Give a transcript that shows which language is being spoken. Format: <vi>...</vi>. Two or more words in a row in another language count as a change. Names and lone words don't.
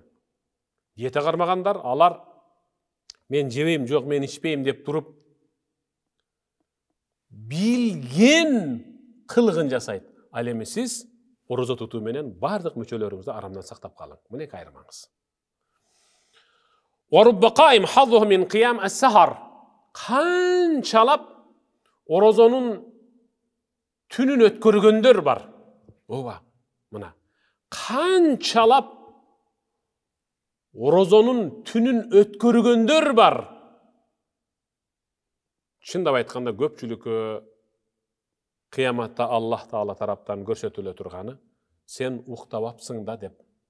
<ky>Диета кармагандар, алар мен жебейм, жок мен ичпейм деп туруп билген кылыгын жасайт. Ал эми сиз орозо тутуу менен бардык мүчөлөрүңүздү арамдан сактап калың. Мына эки айырмаңыз.</ky> <ar>ورب قائم حظه من قيام السحر.</ar> <ky>Канчалап орозонун түнүн өткөргөндөр бар. Ооба, мына. Канчалап орозонун түнүн өткөргөндөр бар. Чындап айтканда көпчүлүккө кыяматта Аллах Таала тараптан көрсөтүлө турганы сен уктабапсың да деп.</ky>